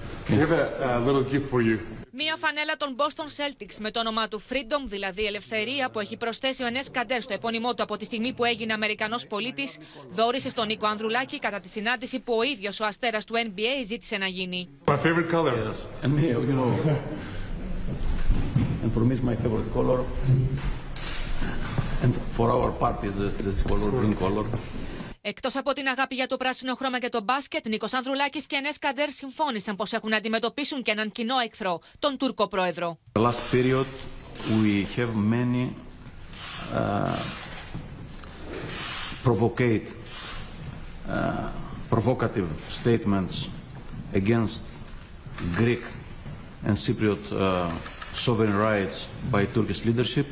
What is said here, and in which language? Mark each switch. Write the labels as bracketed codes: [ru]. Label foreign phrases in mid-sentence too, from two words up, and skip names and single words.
[en] We have a little gift for you. [el] Μία φανέλα των Boston Celtics με το όνομά του Freedom, δηλαδή ελευθερία, που έχει προσθέσει ο Ενές Καντέρ στο επώνυμό του από τη στιγμή που έγινε Αμερικανός πολίτης, δώρισε στον Νίκο Ανδρουλάκη κατά τη συνάντηση που ο ίδιος ο αστέρας του NBA ζήτησε να γίνει. [en] My favorite color. Yes. And me, you know. And for me, it's my favorite color. And for our party, this color, green color. [el] Εκτός από την αγάπη για το πράσινο χρώμα και το μπάσκετ, Νίκος Ανδρουλάκης και Ενές Καντέρ συμφώνησαν πως έχουν να αντιμετωπίσουν και έναν κοινό εχθρό, τον Τούρκο πρόεδρο. [en] The last period we have many provocative statements against Greek and Cypriot sovereign rights by Turkish leadership.